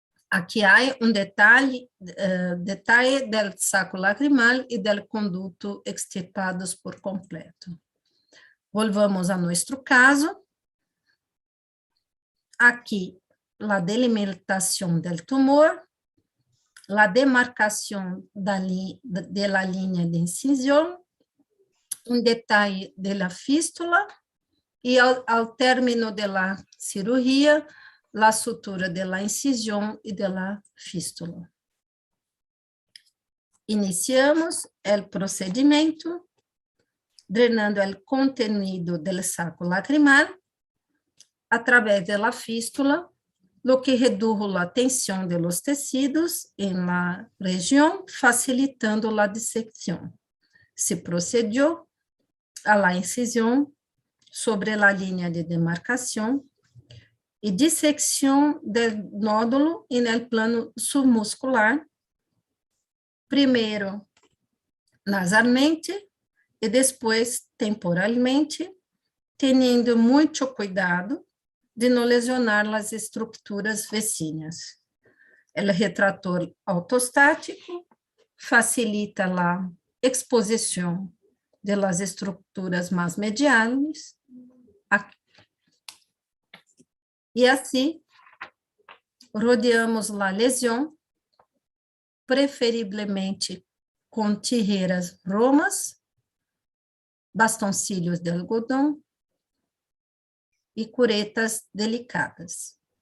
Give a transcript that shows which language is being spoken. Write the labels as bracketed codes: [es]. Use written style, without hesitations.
[pt] Aqui há detalhe do saco lacrimal e do conduto extirpados por completo. [es] Volvamos [pt] a nosso caso. Aqui, a delimitação do tumor, a demarcação da linha de incisão, [es] un detalle de la fístula y al término de la cirugía, la sutura de la incisión y de la fístula. Iniciamos el procedimiento drenando el contenido del saco lacrimal a través de la fístula, lo que redujo la tensión de los tejidos en la región, facilitando la disección. Se procedió a la incisión sobre la línea de demarcación y disección del nódulo en el plano submuscular, primero nasalmente [pt] e depois temporalmente, tendo muito cuidado de não lesionar as estruturas vecinas. O retrator autostático facilita a exposição de las estruturas mais mediais e assim rodeamos a lesão, preferivelmente com [es] tijeras romas, bastoncillos [pt] de algodão e curetas delicadas.